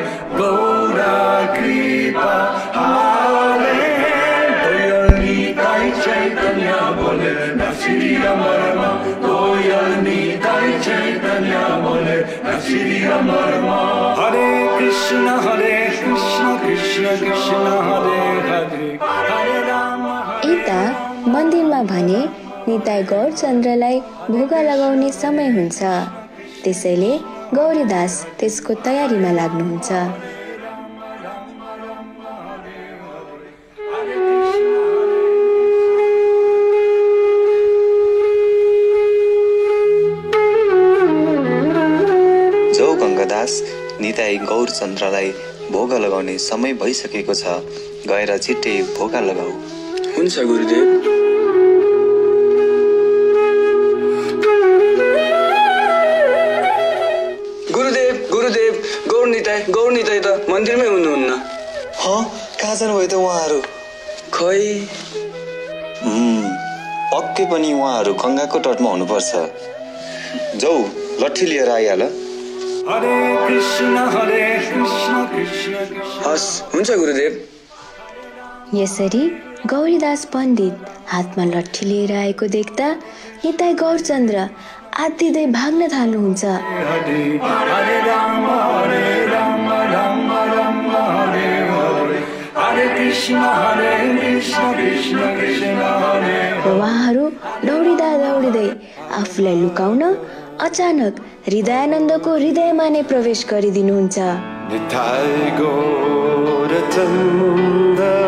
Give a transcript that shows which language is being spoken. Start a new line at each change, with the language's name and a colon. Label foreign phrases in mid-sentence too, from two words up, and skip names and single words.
Bangla: গৌরা কৃপা হালে দয়াল নিতাই চৈতন্য বলে শ্রী রাম দয়াল নিতাই চৈতন্য বলে শ্রী রাম।
Sanskrit: हरे कृष्ण कृष्ण कृष्ण हरे हरे, हरे राम।
Nepali: यता मन्दिरमा भने निताई गौरचन्द्रलाई भोगा लगाउने समय हुन्छ, त्यसैले गौरीदास त्यसको तयारीमा लाग्नुहुन्छ। जौ गङ्गादास, निताई गौरचन्द्रलाई भोगा लगाउने समय भइसकेको छ, गएर छिट्टै भोगा लगाऊ। हुन्छ गुरुदेव। गौर निताई त मन्दिरमै हुनुहुन्न। कहाँ जानुभयो त उहाँहरू? खै, पक्कै पनि उहाँहरू गङ्गाको तटमा हुनुपर्छ। जौ लट्ठी लिएर आइहाल।
Sanskrit: हरे कृष्ण कृष्ण।
Nepali: हस्, हुन्छ गुरुदेव। यसरी गौरीदास पण्डित हातमा लट्ठी लिएर आएको देख्दा निताई गौरचन्द्र आत्तिँदै भाग्न थाल्नुहुन्छ।
Sanskrit: हरे राम राम हरे हरे, हरे कृष्ण कृष्ण हरे।
Nepali: उहाँहरू दौडिँदै आफूलाई लुकाउन अचानक हृदयानन्दको हृदयमा नै प्रवेश गरिदिनुहुन्छ। निताई गौरचन्द्र